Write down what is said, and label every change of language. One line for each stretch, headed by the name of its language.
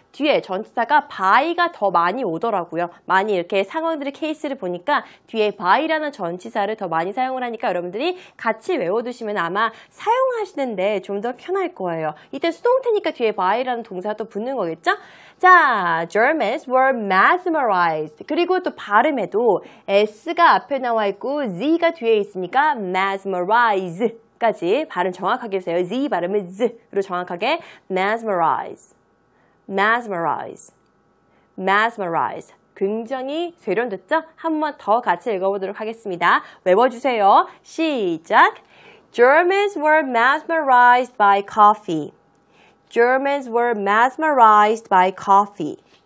Korean: 뒤에 전치사가 by가 더 많이 오더라고요. 많이 이렇게 상황들의 케이스를 보니까 뒤에 by라는 전치사를 더 많이 사용을 하니까 여러분들이 같이 외워두시면 아마 사용하시는데 좀 더 편할 거예요. 이때 수동태니까 뒤에 by라는 동사가 또 붙는 거겠죠?
English: 자, Germans were mesmerized.
Korean: 그리고 또 발음에도 S가 앞에 나와 있고 Z가 뒤에 있으니까 mesmerize까지 발음 정확하게 해주세요. Z 발음은 Z로 정확하게 mesmerize, mesmerize, mesmerize. 굉장히 세련됐죠? 한 번 더 같이 읽어보도록 하겠습니다. 외워주세요. 시작!
English: Germans were mesmerized by coffee. Germans were mesmerized by coffee.